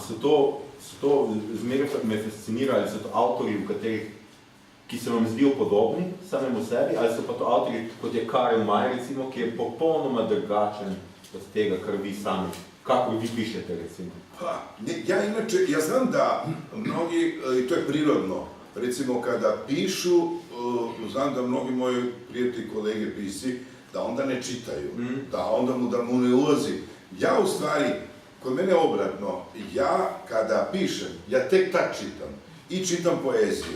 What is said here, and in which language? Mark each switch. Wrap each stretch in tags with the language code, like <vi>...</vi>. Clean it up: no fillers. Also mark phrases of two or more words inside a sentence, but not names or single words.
<sl>So to zmeraj me fascinirali, so to avtorji, ki se vam zdijo podobni samemu sebi, ali so pa to avtorji, kot je Karel Maj, recimo, ki je popolnoma drugačen od tega, kar vi sami, kako vi pišete, recimo?</sl> <sr>Ja znam da mnogi, i to je prirodno, recimo kada pišu, znam da mnogi moji prijatelji, kolege pisci, da onda ne čitaju, da mu ne ulazi. Ja u stvari, kod mene obratno, ja kada pišem, ja tek tak čitam i čitam poeziju.</sr>